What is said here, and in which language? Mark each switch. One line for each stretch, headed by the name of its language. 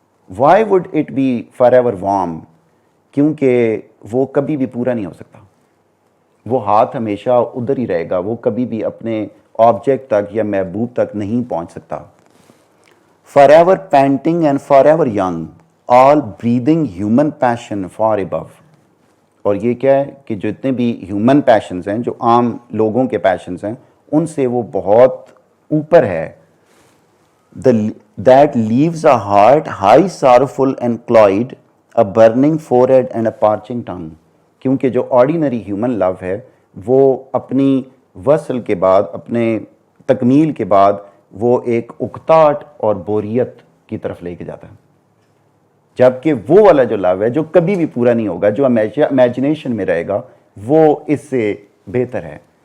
English: Why would it be forever warm?
Urdu: کیونکہ وہ کبھی بھی پورا نہیں ہو سکتا، وہ ہاتھ ہمیشہ ادھر ہی رہے گا، وہ کبھی بھی اپنے آبجیکٹ تک یا محبوب تک نہیں پہنچ سکتا.
English: forever panting and forever young, all breathing human passion far above.
Urdu: اور یہ کیا ہے کہ جتنے بھی ہیومن پیشنز ہیں، جو عام لوگوں کے پیشنز ہیں، ان سے وہ بہت اوپر ہے.
English: that leaves a heart high sorrowful and cloyed, a burning forehead and a parching tongue.
Urdu: کیونکہ جو آرڈینری ہیومن لو ہے وہ اپنی وصل کے بعد، اپنے تکمیل کے بعد وہ ایک اکتاہٹ اور بوریت کی طرف لے کے جاتا ہے، جبکہ وہ والا جو لو ہے جو کبھی بھی پورا نہیں ہوگا، جو امیجنیشن میں رہے گا، وہ اس سے بہتر ہے.